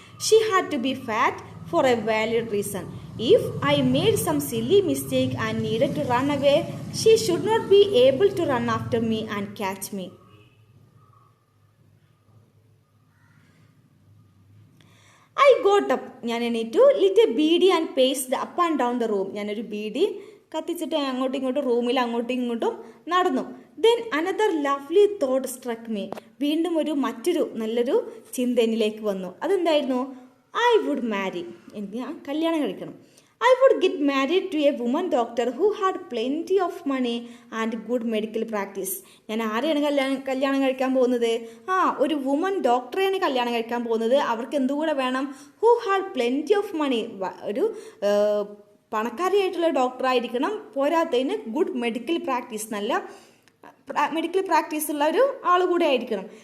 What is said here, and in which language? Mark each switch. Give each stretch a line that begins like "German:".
English: She had to be fat for a valid reason. If I made some silly mistake and needed to run away, she should not be able to run after me and catch me. I got up.
Malayalam: ഞാൻ എണീറ്റു.
English: lit a beedi and paced up and down the room.
Malayalam: ഞാനൊരു ബീഡി കത്തിച്ചിട്ട് അങ്ങോട്ടും ഇങ്ങോട്ടും റൂമിൽ അങ്ങോട്ടും ഇങ്ങോട്ടും നടന്നു.
English: Then another lovely thought struck me.
Malayalam: വീണ്ടും മറ്റൊരു നല്ലൊരു ചിന്ത എന്നിലേക്ക് വന്നു. അതെന്തായിരുന്നു,
English: I would marry.
Malayalam: ഞാൻ കല്യാണം കഴിക്കണം.
English: I would get married to a woman doctor who had plenty of money and good medical practice.
Malayalam: ഞാൻ ആരെയാണ് കല്യാണം കഴിക്കാൻ പോകുന്നത്? ഒരു വുമൻ ഡോക്ടറെയാണ് കല്യാണം കഴിക്കാൻ പോകുന്നത്. അവർക്ക് എന്തുകൂടെ വേണം?
English: who had plenty of money,
Malayalam: ഒരു പണക്കാരിയായിട്ടുള്ള ഡോക്ടറായിരിക്കണം. പോരാത്തതിന്
English: good medical practice,
Malayalam: നല്ല മെഡിക്കൽ പ്രാക്ടീസ് ഉള്ള ഒരു ആൾ കൂടെ ആയിരിക്കണം.